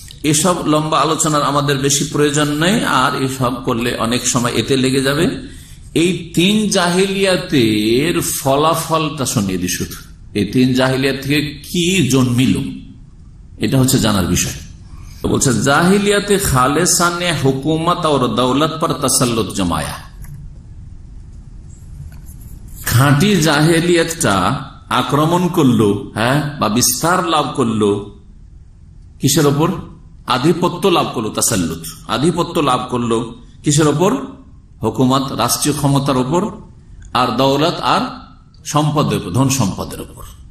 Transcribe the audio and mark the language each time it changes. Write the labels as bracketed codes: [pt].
[bn] এসব লম্বা আলোচনার আমাদের বেশি প্রয়োজন নেই, আর এসব করলে অনেক সময় এতে লেগে যাবে। এই 3 জাহিলিয়াতের ফলাফলটা শুনিয়ে দিই শুধু। এই 3 জাহিলিয়াত থেকে কি জন্মিল, এটা হচ্ছে জানার বিষয়। বলছে জাহিলিয়াতে খালেসা [hi] ने हुकूमत और दौलत पर तसल्लुत जमाया। [bn] খাঁটি জাহেলিয়াতটা আক্রমণ করলো, বা বিস্তার লাভ করলো কিসের ওপর? আধিপত্য লাভ করলো, তাসাল্লুত, আধিপত্য লাভ করলো কিসের ওপর? হুকুমত, রাষ্ট্রীয় ক্ষমতার উপর, আর দৌলত আর সম্পদের উপর, ধন সম্পদের উপর।